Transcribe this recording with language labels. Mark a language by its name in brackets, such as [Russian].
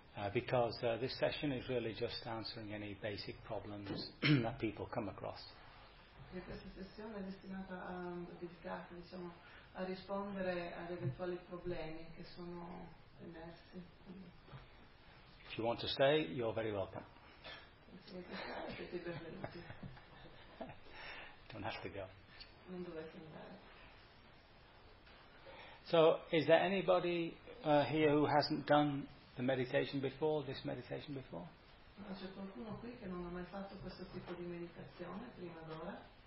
[English] Because this session is really just answering any basic problems that people come across. [Italian] Questa sessione è destinata a dedicarsi, diciamo, a rispondere ad eventuali problemi che sono emersi. [English] If you want to stay, you're very welcome. [Italian] Se vuoi stare, siete benvenuti. [English] Don't have to go. [Italian] Non dovete andare. [English] So, is there anybody here who hasn't done the meditation before, this meditation before? [Italian] Ma c'è qualcuno qui che non ha mai fatto questo tipo di meditazione prima d'ora?